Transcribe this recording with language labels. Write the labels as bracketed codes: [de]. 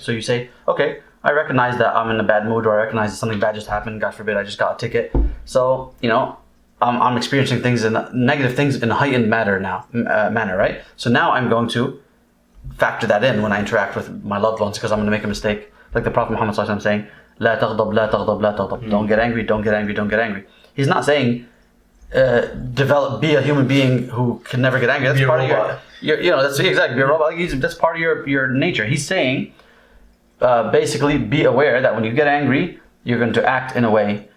[en] So you say, okay, I recognize that I'm in a bad mood, or I recognize that something bad just happened, God forbid, I just got a ticket. So, I'm experiencing negative things in a heightened manner, right? So now I'm going to factor that in when I interact with my loved ones, because I'm going to make a mistake. Like the Prophet Muhammad ﷺ saying, [ar] لا تغضب, لا تغضب, لا تغضب. [en] Don't get angry, don't get angry, don't get angry. He's not saying, be a human being who can never get angry. That's be part of that's exactly, be a robot. That's part of your nature. He's saying, basically, be aware that when you get angry, you're going to act in a way.